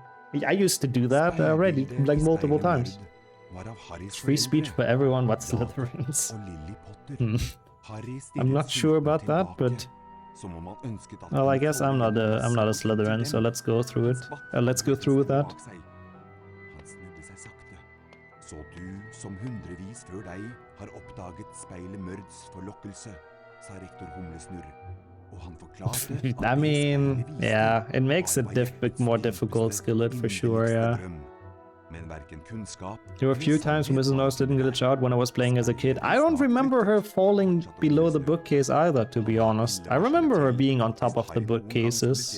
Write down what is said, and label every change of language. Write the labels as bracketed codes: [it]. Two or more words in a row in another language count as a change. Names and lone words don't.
[en] I used to do that already, like multiple times. Free speech for everyone but Slytherins. I'm not sure about that, but well, I guess I'm not a Slytherin, so let's go through it. Let's go through with that. [no] Så du, som hundrevis før deg, har oppdaget speilet Mørds forlokkelse, sa rektor Humlesnurr. Og han forklarte [en] I mean, yeah, it makes it more difficult, Skillet, for sure, yeah. There were a few times when Mrs. Norris didn't glitch out when I was playing as a kid. I don't remember her falling below the bookcase either, to be honest. I remember her being on top of the bookcases.